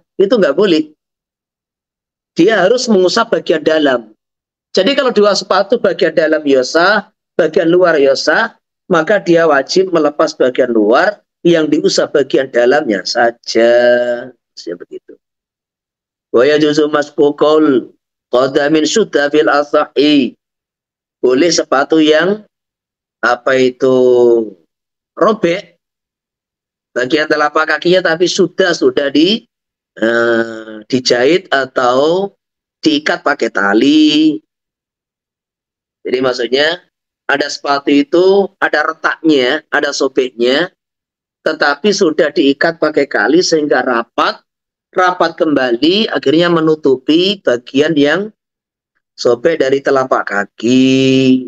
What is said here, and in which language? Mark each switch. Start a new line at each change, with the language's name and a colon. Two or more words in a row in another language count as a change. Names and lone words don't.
Indonesian: Itu nggak boleh. Dia harus mengusap bagian dalam. Jadi kalau dua sepatu bagian dalam yosah, bagian luar yosah, maka dia wajib melepas bagian luar, yang diusap bagian dalamnya saja. Begitu.
Arabic: ويجوز مشقوق قدم شد في الأصح.
Indonesian: Boleh sepatu yang robek bagian telapak kakinya, tapi sudah dijahit atau diikat pakai tali. Jadi maksudnya ada sepatu itu ada retaknya, ada sobeknya, tetapi sudah diikat pakai kali sehingga rapat kembali, akhirnya menutupi bagian yang sobek dari telapak kaki.